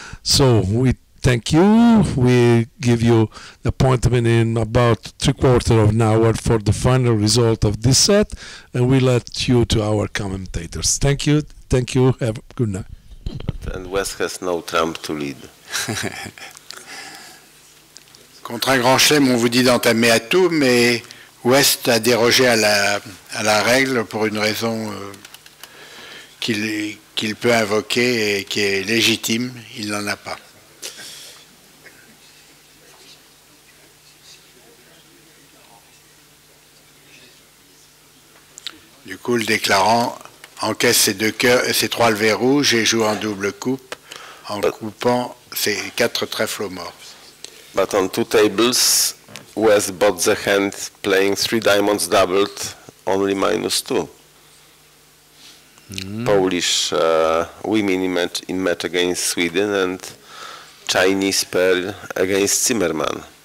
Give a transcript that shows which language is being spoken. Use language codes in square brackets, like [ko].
[en] So we thank you. We give you the appointment in about 3/4 of an hour for the final result of this set, and we let you to our commentators. Thank you. Thank you. Have a good night. And West has no trump to lead. [fr] Contre un grand chelem, on vous dit d'entamer à tout, mais West a dérogé à la règle pour une raison qu'il peut invoquer et qui est légitime. Il n'en a pas. Du coup, le déclarant encaisse ses 2 cœurs, ses 3 levées rouges et joue en double coupe en coupant ses 4 trèfles aux morts. [en] But on 2 tables, West bought the hand playing 3 diamonds doubled, only -2. Polish women in match against Sweden and Chinese pair against Zimmerman.